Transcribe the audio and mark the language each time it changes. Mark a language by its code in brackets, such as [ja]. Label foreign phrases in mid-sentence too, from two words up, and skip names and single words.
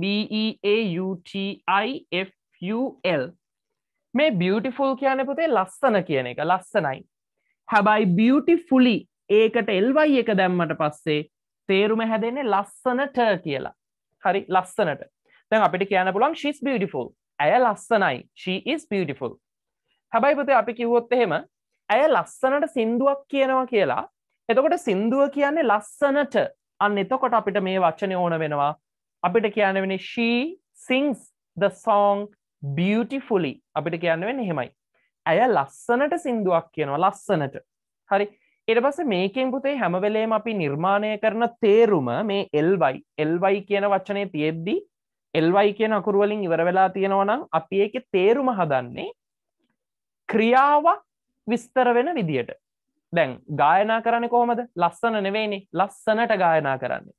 [si] BEAUTIFUL මේ beautiful කියන්නේ පුතේ ලස්සන කියන එක ලස්සනයි හැබැයි beautifully ඒකට ly එක දැම්මට පස්සේ තේරුම හැදෙන්නේ ලස්සනට කියලා හරි ලස්සනට දැන් අපිට කියන්න පුළුවන් [en] she's beautiful [si] ඇය ලස්සනයි [en] she is beautiful [si] හැබැයි පුතේ අපි කිව්වොත් එහෙම ඇය ලස්සනට සින්දුවක් කියනවා කියලා එතකොට සින්දුව කියන්නේ ලස්සනට අන්න එතකොට අපිට මේ වචනේ ඕන වෙනවා අපිට කියන්න වෙන්නේ [en] she sings the song beautifully [si] අපිට කියන්න වෙන්නේ එහෙමයි ඇය ලස්සනට සින්දුවක් කියනවා ලස්සනට හරි ඊට පස්සේ මේකෙන් පුතේ හැම වෙලේම අපි නිර්මාණය කරන තේරුම මේ ly කියන වචනේ තියෙද්දි ly කියන අකුරු වලින් ඉවර වෙලා තියෙනවා නම් අපි ඒකේ තේරුම හදන්නේ ක්‍රියාවක් විස්තර වෙන විදියට දැන් ගායනා කරන්නේ කොහොමද ලස්සන නෙවෙයිනේ ලස්සනට ගායනා කරන්නේ